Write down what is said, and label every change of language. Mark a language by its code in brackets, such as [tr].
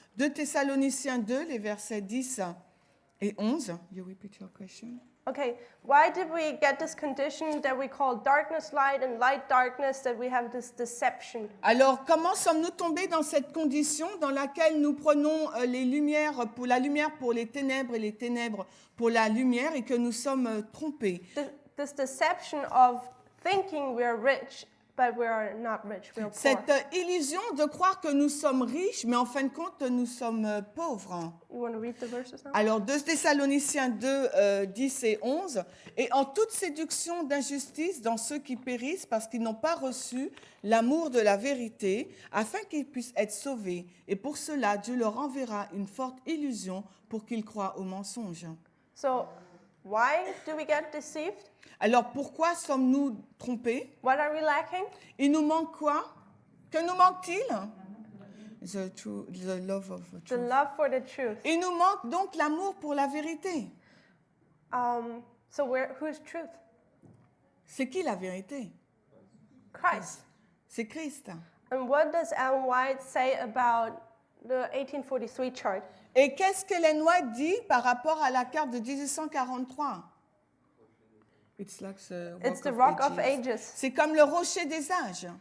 [fr] 2 Thessaloniciens 2, les versets 10 et 11. [en] You repeat your question? Okay, why did we get this condition that we call darkness light and light darkness, that we have this deception? [fr] Alors, comment sommes-nous tombés dans cette condition dans laquelle nous prenons les lumières pour les ténèbres et les ténèbres pour la lumière et que nous sommes trompés? [en] This deception of thinking we are rich, but we are not rich, we are poor. [fr] Cette illusion de croire que nous sommes riches, mais en fin de compte, nous sommes pauvres. [en] You want to read the verses now? [fr] Alors, 2 Thessaloniciens 2, 10 et 11. « Et en toute séduction d'injustice dans ceux qui périssent parce qu'ils n'ont pas reçu l'amour de la vérité, afin qu'ils puissent être sauvés. Et pour cela, Dieu leur enverra une forte illusion pour qu'ils croient au mensonge. » [en] So, why do we get deceived? [fr] Alors, pourquoi sommes-nous trompés? [en] What are we lacking? [fr] Il nous manque quoi? Que nous manque-t-il? [en] The love of The truth. love for the truth. [fr] Il nous manque donc l'amour pour la vérité. [en] So who's truth? [fr] C'est qui la vérité? [en] Christ. [fr] C'est Christ. [en] And what does Ellen White say about the 1843 chart? [fr] Et qu'est-ce qu'Ellen White dit par rapport à la carte de 1843? [en] It's the rock of ages. [fr] C'est comme le rocher des âges.